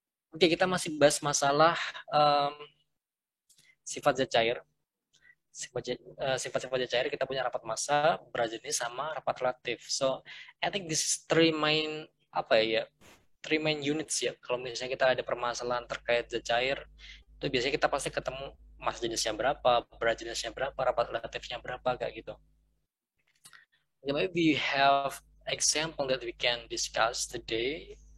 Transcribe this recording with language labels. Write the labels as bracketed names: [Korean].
[Indonesian] Oke, okay, kita masih bahas masalah um, sifat zat cair. Sifat-sifat zat cair kita punya rapat massa, berat jenis sama rapat relatif. [English] So, I think this is three main [Indonesian] apa ya? [English] Three main units ya. [Indonesian] Kalau misalnya kita ada permasalahan terkait zat cair, itu biasanya kita pasti ketemu massa jenisnya berapa, berat jenisnya berapa, rapat relatifnya berapa kayak gitu. [English] Okay, maybe we have example that we can discuss today.